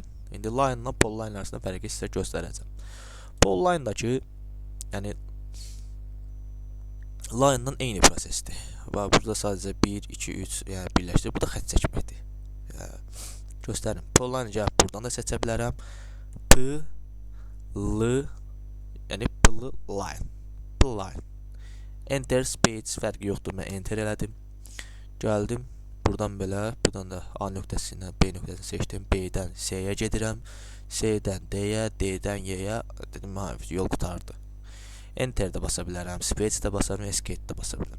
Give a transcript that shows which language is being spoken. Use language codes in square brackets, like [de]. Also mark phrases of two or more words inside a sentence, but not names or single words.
[az] İndi line ilə polline arasında fərqi sizə göstərəcəm. Polline-dakı, yəni line-dan eyni prosesdir. Və burada sadəcə 1, 2, 3 yəni birləşdir. Bu da xətt çəkməkdir. Göstərim. Polline gəlib buradan da seçə bilərəm. P, L, yəni P-lı line. Line. Enter, space fərqi yoxdur. Mən enter elədim. Gəldim. Buradan belə, buradan da A nöqtəsindən B nöqtəsini seçdim. B-dən C-yə gedirəm. C-dən D-yə, D-dən Y-yə. Dedim, yol qutardı. Enter-də basa bilərəm, Space-də basarım, Escape-də basa bilərəm.